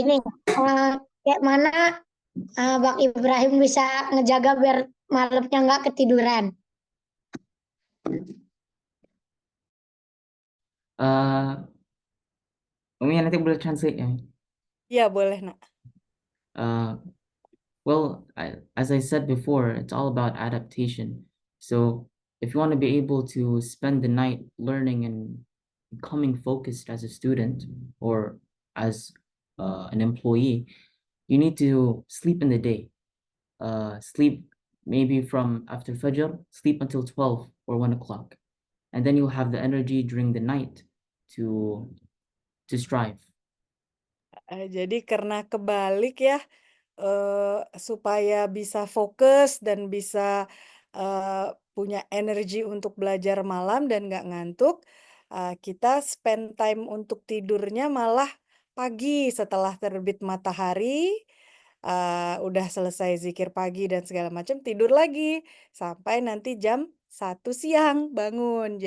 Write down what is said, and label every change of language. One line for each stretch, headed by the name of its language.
Indonesian: Ini kayak mana Bang Ibrahim bisa ngejaga biar malamnya nggak ketiduran? Umi nanti boleh translate ya. Ya, boleh, Nak.
English: Well, as I said before, it's all about adaptation. So if you want to be able to spend the night learning and becoming focused as a student or as an employee, you need to sleep in the day. Sleep maybe from after Fajr, sleep until 12 or 1 o'clock. And then you'll have the energy during the night to strive.
Indonesian: Jadi karena kebalik ya, supaya bisa fokus dan bisa punya energi untuk belajar malam dan nggak ngantuk, kita
English: spend time
Indonesian: untuk tidurnya malah pagi setelah terbit matahari, udah selesai zikir pagi dan segala macam, tidur lagi sampai nanti jam 1 siang bangun.